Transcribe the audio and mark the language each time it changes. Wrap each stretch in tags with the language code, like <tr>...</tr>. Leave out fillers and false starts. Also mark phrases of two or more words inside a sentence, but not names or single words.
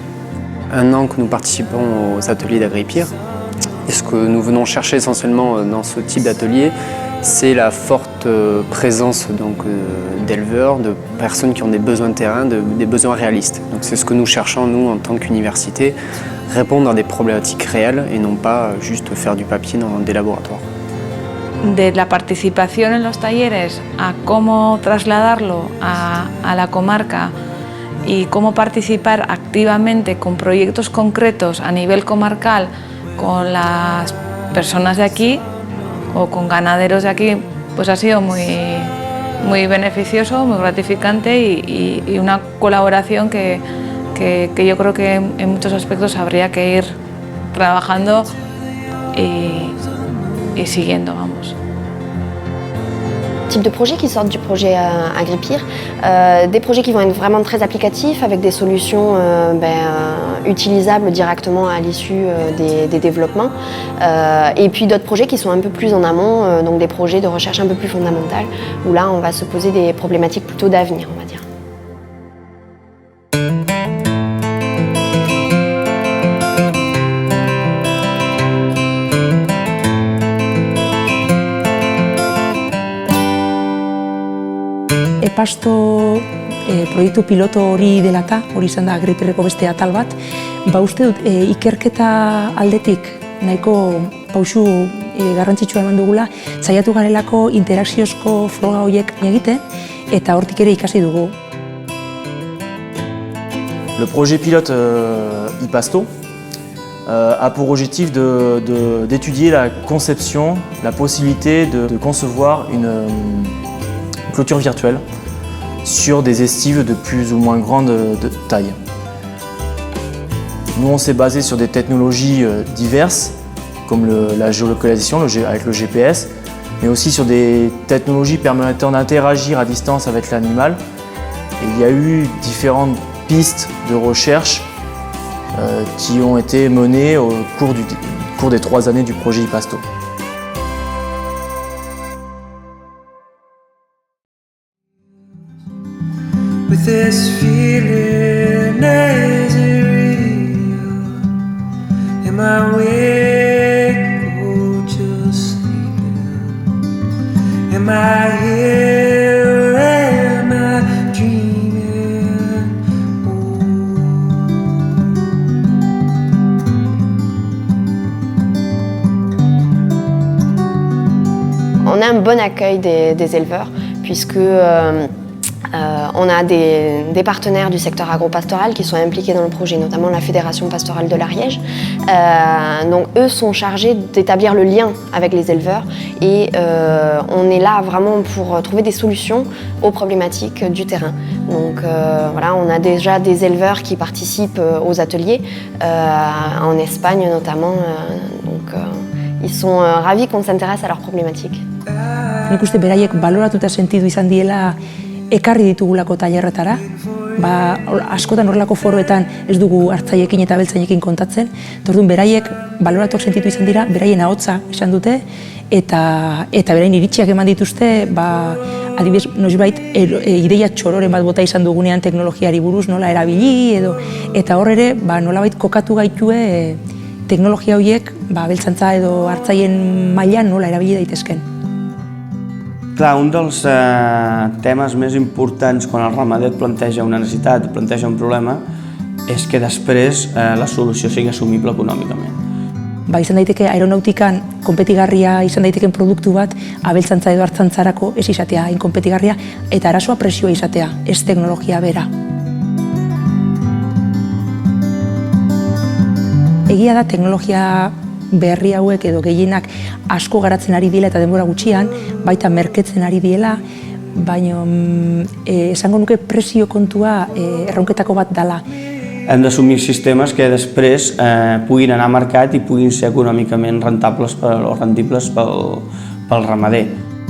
<fr>Un an que nous participons aux ateliers d'Agripir, et ce que nous venons chercher essentiellement dans ce type d'atelier, c'est la forte présence d'éleveurs, de personnes qui ont des besoins de terrain, des besoins réalistes. Donc c'est ce que nous cherchons, nous, en tant qu'université, répondre à des problématiques réelles et non pas juste faire du papier dans des laboratoires.</fr> <es>De la participación en los talleres a cómo trasladarlo a la comarca y cómo participar activamente con proyectos concretos a nivel comarcal con las personas de aquí o con ganaderos de aquí, pues ha sido muy beneficioso, muy gratificante y una colaboración que yo creo que en muchos aspectos habría que ir trabajando y siguiendo, vamos.</es> <fr>types de projets qui sortent du projet Agripir, des projets qui vont être vraiment très applicatifs avec des solutions utilisables directement à l'issue des développements, et puis d'autres projets qui sont un peu plus en amont, donc des projets de recherche un peu plus fondamentale, où là on va se poser des problématiques plutôt d'avenir, on va dire.</fr> <eu>Epasto proiektu piloto hori dela eta, hori izan da Agripirreko beste atal bat, uste dut ikerketa aldetik nahiko pausu garrantzitsua eman dugula, saiatu garelako interakziozko froga horiek egiten eta hortik ere ikasi dugu.</eu> <fr>Le projet pilote IPASTO a pour objectif d'étudier la conception, la possibilité de concevoir une clôture virtuelle sur des estives de plus ou moins grande taille. Nous, on s'est basé sur des technologies diverses, comme la géolocalisation avec le GPS, mais aussi sur des technologies permettant d'interagir à distance avec l'animal. Et il y a eu différentes pistes de recherche qui ont été menées au cours des 3 années du projet IPASTO.</fr> <en>With this feeling, is it real? Am I awake or just sleeping? Am I here? Am I dreaming?</en> <fr>On a un bon accueil des éleveurs puisque on a des partenaires du secteur agropastoral qui sont impliqués dans le projet, notamment la Fédération pastorale de l'Ariège. Donc eux sont chargés d'établir le lien avec les éleveurs et on est là vraiment pour trouver des solutions aux problématiques du terrain. Donc voilà, on a déjà des éleveurs qui participent aux ateliers, en Espagne notamment, donc ils sont ravis qu'on s'intéresse à leurs problématiques.</fr> <eu>Nik uste beraiek baloratuta sentidu izan diela ekarri ditugulako tailerretara. Askotan horrelako foroetan ez dugu hartzaiekin eta beltzainekin kontatzen. Orduan beraiek baloratuak sentitu izan dira, beraien ahotsa izan dute eta beraien iritziak eman dituzte, adibidez, noizbait ideia txororen bat bota izan dugunean teknologiari buruz nola erabili eta hor ere nolabait kokatu gaitue teknologia horiek beltzantza edo hartzaien mailan nola erabili daitezken.</eu> <ca>Clar, un dels temes més importants quan el ramader planteja una necessitat, planteja un problema, és que després la solució sigui assumible econòmicament.</ca> <eu>Izan daiteke aeronautikan konpetigarria izan daiteken produktu bat abeltzantza edo hartzantzarako ez izatea hain konpetigarria eta arazoa presioa izatea, ez teknologia bera. Egia da teknologia berri hauek edo gehienak asko garatzen ari diela eta denbora gutxian, baita merketzen ari diela, baina esango nuke presio kontua erronketako bat dela.</eu> <ca>Hem d'assumir sistemes que després puguin anar a mercat i puguin ser econòmicament rentables o rendibles pel ramader.</ca>